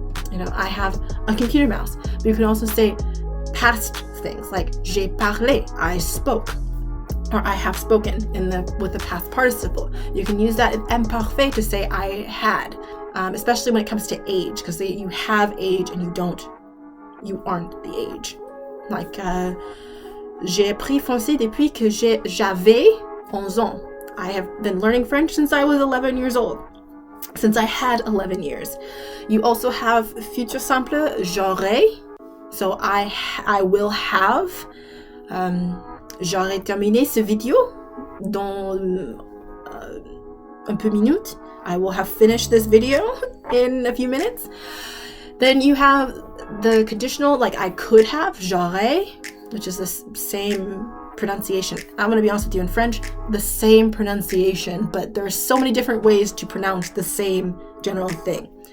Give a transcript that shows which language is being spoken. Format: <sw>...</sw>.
<en>You know, I have a computer mouse. But you can also say past things like</en> <fr>j'ai parlé,</fr> <en>I spoke, or I have spoken with the past participle. You can use that in imparfait to say I had, especially when it comes to age, because you have age and you aren't the age.</en> <fr>Like, j'ai appris français depuis que j'avais 11 ans.</fr> <en>I have been learning French since I was 11 years old. Since I had 11 years. You also have futur simple,</en> <fr>j'aurai.</fr> <en>So I will have.</en> <fr>J'aurai terminé ce vidéo dans un peu minutes.</fr> <en>I will have finished this video in a few minutes. Then you have the conditional, like I could have,</en> <fr>j'aurais,</fr> <en>which is the same pronunciation. I'm going to be honest with you, in French, the same pronunciation, but there are so many different ways to pronounce the same general thing.</en>